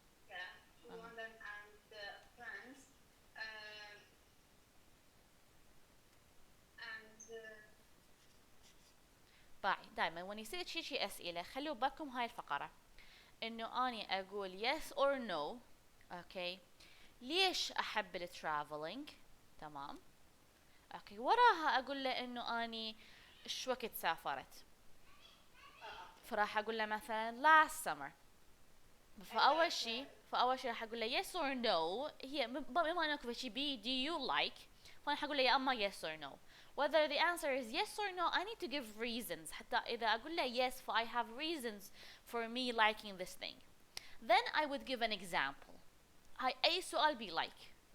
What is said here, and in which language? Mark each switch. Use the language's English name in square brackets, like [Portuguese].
[English] Yeah, to London and friends, and [Arabic] باي دائما when يصير شي أسئلة خلوا بالكم هاي الفقرة إنه أني أقول [English] yes or no. okay. [Arabic] ليش أحب الترافلينج؟ تمام. اوكي وراها اقول له انه اني ايش وقت سافرت فراح اقول له مثلا [English] last summer [Arabic] فاول شيء راح اقول له yes or no هي بما انه شيء بي [English] do you like [Arabic] فانا حقول له يا اما yes or no [English] whether the answer is yes or no I need to give reasons [Arabic] حتى اذا اقول له yes ف [English] I have reasons for me liking this thing then I would give an example [Arabic] هاي اي سؤال بي like